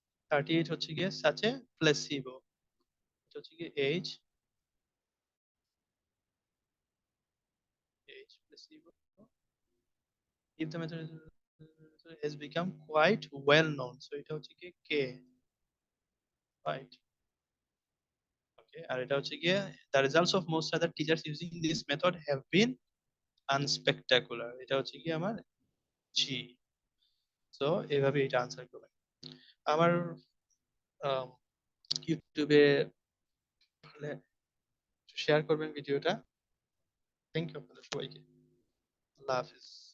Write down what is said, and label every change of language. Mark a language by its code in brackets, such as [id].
[bn] 38 হচ্ছে গিয়ে such a placebo, এটা হচ্ছে গিয়ে H, H placebo [en] if the method has become quite well known, [bn] so এটা হচ্ছে গিয়ে কে, রাইট। ওকে, আর এটা হচ্ছে গিয়ে [en] the results of most other teachers using this method have been unspectacular, [bn] এটা হচ্ছে গিয়ে আমার জি। তো এইভাবে এটা আনসার করবেন। আমার ইউটিউবে শেয়ার করবেন ভিডিওটা। থ্যাংক ইউ আপনাদের সবাইকে। আল্লাহ হাফিজ।